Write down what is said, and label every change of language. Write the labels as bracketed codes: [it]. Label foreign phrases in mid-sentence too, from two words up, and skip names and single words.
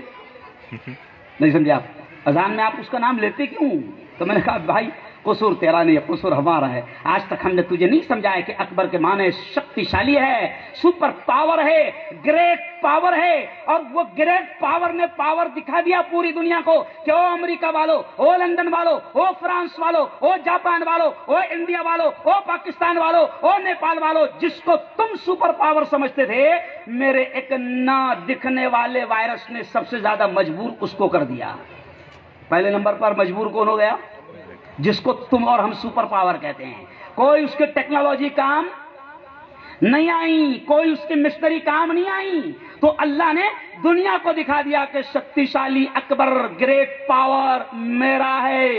[ur] نہیں سمجھے آپ, اذان میں آپ اس کا نام لیتے کیوں؟ تو میں نے کہا بھائی قصور تیرا نہیں ہے, قصور ہمارا ہے. آج تک ہم نے تجھے نہیں سمجھایا کہ اکبر کے معنی شکتیشالی ہے, [en] super power [ur] ہے, [en] great power [ur] ہے. اور وہ [en] great power [ur] نے پاور دکھا دیا پوری دنیا کو کہ او امریکہ والو, او لندن والو, او فرانس والو, او جاپان والو, او انڈیا والو, او پاکستان والو, او نیپال والو, جس کو تم [en] super power [ur] سمجھتے تھے, میرے ایک نہ دکھنے والے وائرس نے سب سے زیادہ مجبور اس کو کر دیا. پہلے نمبر پر مجبور کون ہو گیا؟ جس کو تم اور ہم [en] super power [ur] کہتے ہیں. کوئی اس کے ٹیکنالوجی کام نہیں آئی, کوئی اس کی مشنری کام نہیں آئی, تو اللہ نے دنیا کو دکھا دیا کہ شکتیشالی اکبر, [en] great power [ur] میرا ہے.